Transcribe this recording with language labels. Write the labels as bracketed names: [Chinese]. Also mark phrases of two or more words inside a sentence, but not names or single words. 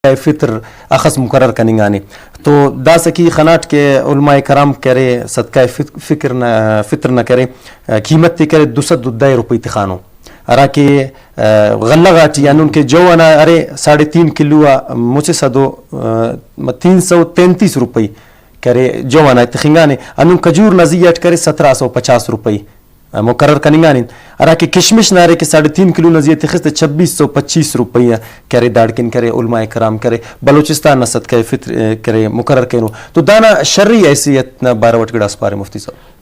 [Brahui] فطر اخذ مقرر کننگانی تو دا سکی خناٹ کے علماء کرام کرے صدقہ فطر نہ کرے قیمت تی کرے 210 روپے تخانو ارا کے غلہ غاٹی یعنی ان کے جو انا ارے 3.5 کلو مجھے صدو 333 روپے کرے جو انا تخنگانے انون کجور نزیت کرے 1750 روپے مقرر کننگانی ارا کہ کشمش نارے کے 3.5 کلو نزیت خست 2625 روپیہ کرے داڑکن کرے علماء کرام کرے بلوچستان نہ صدقہ فطر کرے مقرر کرنو تو دانا شرعی حیثیت نہ باروٹ گڑاس پارے مفتی صاحب